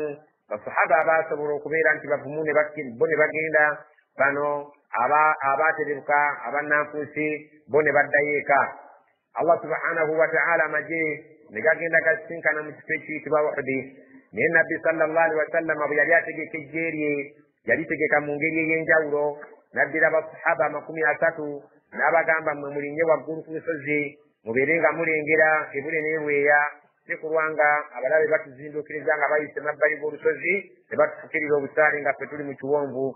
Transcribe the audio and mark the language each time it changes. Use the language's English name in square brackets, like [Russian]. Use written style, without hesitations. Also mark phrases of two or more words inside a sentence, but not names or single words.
[Ganda] Basahaba abaasobola okubeera nti bavumu bo ne bagenda, bano abaaterebuka abannanfuusi bo ne baddayo eka. Allah [Arabic] سبحانه وتعالى [Ganda] amagye ne gagenda gasisinkana mu kifo ekiyitibwa Uhudi, naye nabbi [Arabic] صلى الله عليه وسلم [Ganda] bwe yali ategeka eggye lye yalitegeka mu ngeri ey'enjawulo. N'addira basahaba 30 n'abagamba, mmwe mulinye waggulu ku lusozi mubeere nga mulengera ebule n'ebweya, si kulwanga abalabe batuzindukiriza nga bayise mabbali g'olusozi ne batufukirira obusaale nga ffe tuli mu kiwonvu.